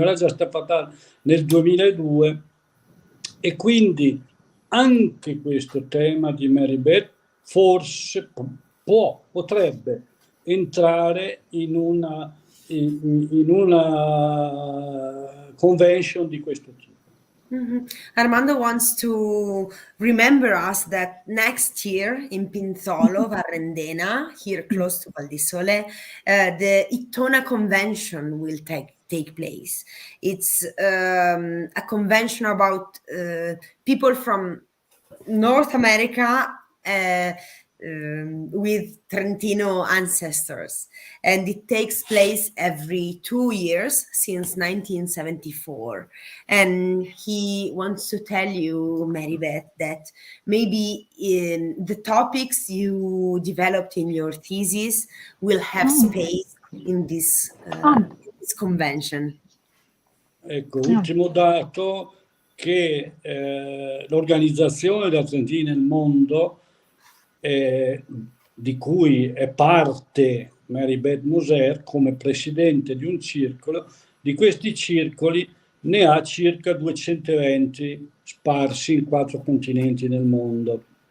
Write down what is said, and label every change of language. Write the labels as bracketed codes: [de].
[it] Era già stata fatta nel 2002 e quindi anche questo tema di Mary Beth forse potrebbe entrare in una convention di questo tipo. [en] Armando wants to remember us that next year in Pinzolo, Varrendena, here close to Val di Sole, the ITTONA convention will take place. It's a convention about people from North America with Trentino ancestors, and it takes place every 2 years since 1974. And he wants to tell you, Mary Beth, that maybe in the topics you developed in your thesis will have space in this convention. [it] Ecco, ultimo dato, che l'organizzazione della Trentina nel mondo, di cui è parte Mary Beth Moser come presidente di un circolo, di questi circoli ne ha circa 220 sparsi in 4 continenti nel mondo.